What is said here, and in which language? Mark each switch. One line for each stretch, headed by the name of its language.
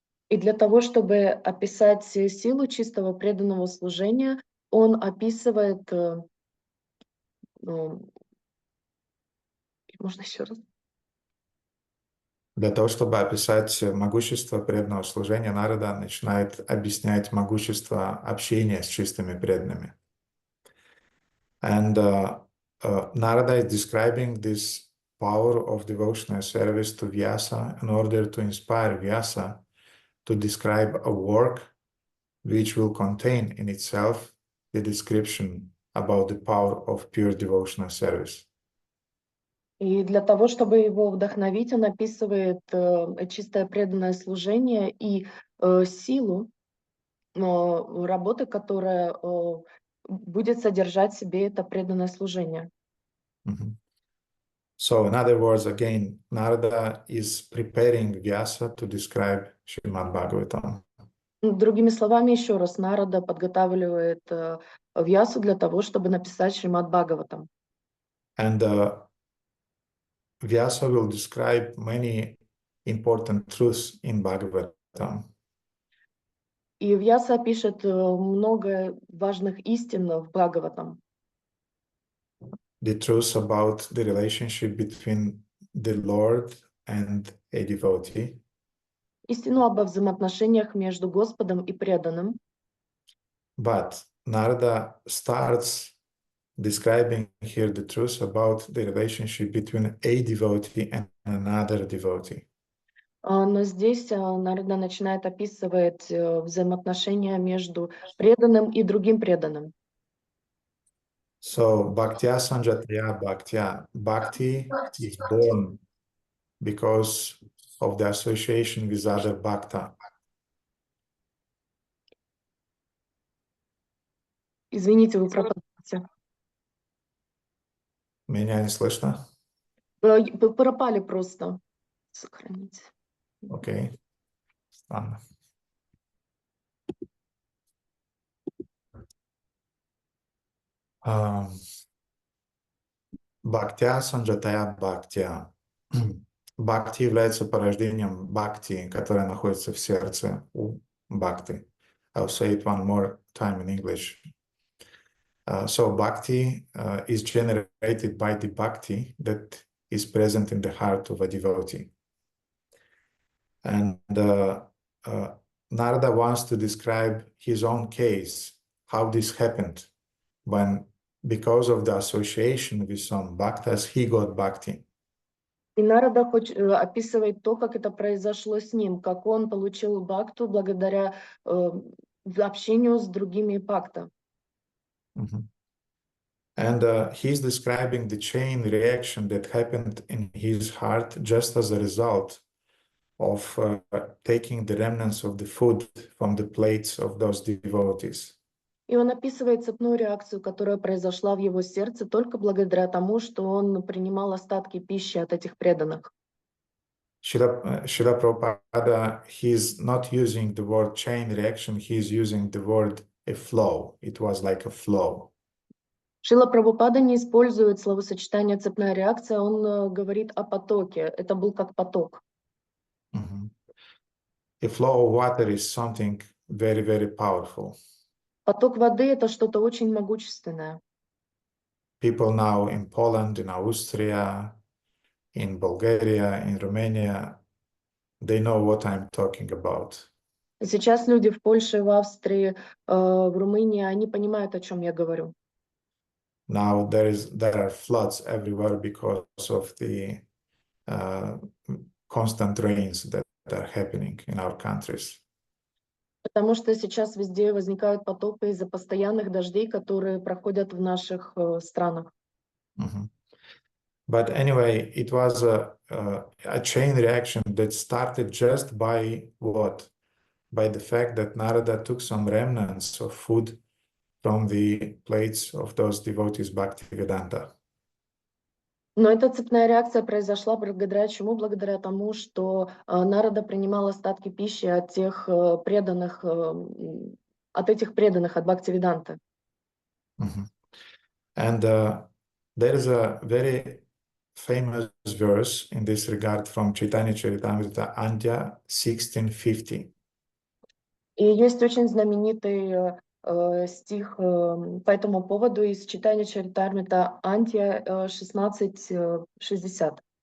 Russian: И для того, чтобы описать силу чистого преданного служения, он описывает... Можно еще раз? Для того, чтобы описать могущество преданного служения, Нарада начинает объяснять могущество общения с чистыми преданными.
English: And Narada is describing this power of devotional service to Vyasa in order to inspire Vyasa to describe a work which will contain in itself the description about the power of pure devotional service.
Russian: И для того, чтобы его вдохновить, он описывает чистое преданное служение и силу работы, которая будет содержать в себе это преданное служение. Mm-hmm.
English: So, in other words, again, Narada is preparing Vyasa to describe Srimad Bhagavatam.
Russian: Другими словами, еще раз, Нарада подготавливает Вьясу для того, чтобы написать Шримад Бхагаватам.
English: And Vyasa will describe many important truths in Bhagavatam.
Russian: И Вьяса пишет много важных истин в Бхагаватам.
English: The truths about the relationship between the Lord and a devotee.
Russian: Истину об взаимоотношениях между Господом и преданным.
English: But Narada starts describing here the truth about the relationship between a devotee and another devotee.
Russian: Но здесь Нарада начинает описывать взаимоотношения между преданным и другим преданным.
Sanskrit: So, Bhaktya Sanjatya Bhaktya.
English: Bhakti is born because of the association with other Bhakta.
Russian: Извините, вы пропадаете. Меня не слышно? Пропали просто. Сохраните. Окей. Странно.
Sanskrit: Бхактя санджатая бхактя.
Russian: Бхакти является порождением бхакти, которое находится в сердце у бхакти.
English: I'll say it one more time in English. So bhakti is generated by the bhakti that is present in the heart of a devotee. And Narada wants to describe his own case, how this happened, when because of the association with some bhaktas, he got bhakti.
Russian: И Нарада описывает то, как это произошло с ним, как он получил бхакту благодаря общению с другими бхакта.
English: And he's describing the chain reaction that happened in his heart just as a result of taking the remnants of the food from the plates of those devotees.
Russian: И он описывает цепную реакцию, которая произошла в его сердце только благодаря тому, что он принимал остатки пищи от этих преданных.
English: Srila Prabhupada, he's not using the word chain reaction, he's using the word a flow. It was like a flow.
Russian: Шрила Прабхупада не использует словосочетание «цепная реакция», он говорит о потоке. Это был как поток.
English: A flow of water is something very, very powerful.
Russian: Поток воды — это что-то очень могущественное.
English: People now in Poland, in Austria, in Bulgaria, in Romania, they know what I'm talking about.
Russian: Сейчас люди в Польше, в Австрии, в Румынии, они понимают, о чем я говорю.
English: Now there are floods everywhere because of the constant rains that are happening in our countries.
Russian: Потому что сейчас везде возникают потопы из-за постоянных дождей, которые проходят в наших странах.
English: But anyway, it was a chain reaction that started just by what? By the fact that Narada took some remnants of food from the plates of those devotees Bhaktivedanta.
Russian: Но эта цепная реакция произошла благодаря чему? Благодаря тому, что Нарада принимал остатки пищи от тех преданных, от этих преданных, от Бхактивиданты.
English: And there is a very famous verse in this regard from Chaitanya Charitamrita, Andhya 1650.
Russian: И есть очень знаменитый стих по этому поводу из читания Чаритамрита Антия 16:60.